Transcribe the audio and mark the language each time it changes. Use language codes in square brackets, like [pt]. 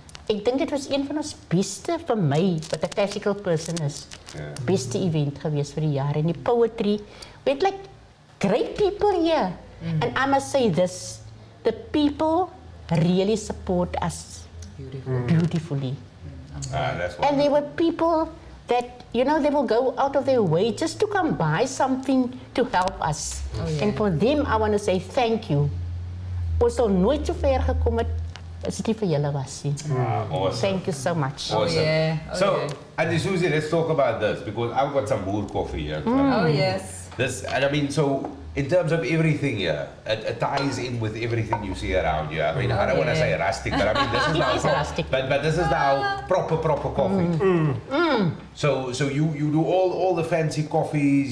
[af] Ek dink dit was een van ons beste vir my wat 'n classical person is. Beste event gewees vir die jaar, en die poetry. [en] We had like great people here. And I must say this, the people really support us beautifully. That's And there were people that, you know, they will go out of their way just to come buy something to help us. And for them, I want to say thank you. [af] Ons sal nooit so ver gekom het as dit nie vir julle was nie. [en] Awesome. Thank you so much. Awesome. So, and Suzie, let's talk about this because I've got some more coffee here. Oh, yes. This, and I mean, so in terms of everything here, it ties in with everything you see around here. I mean, I don't want to say rustic, but I mean, this is now rustic. But this is now proper coffee. So you do all the fancy coffees.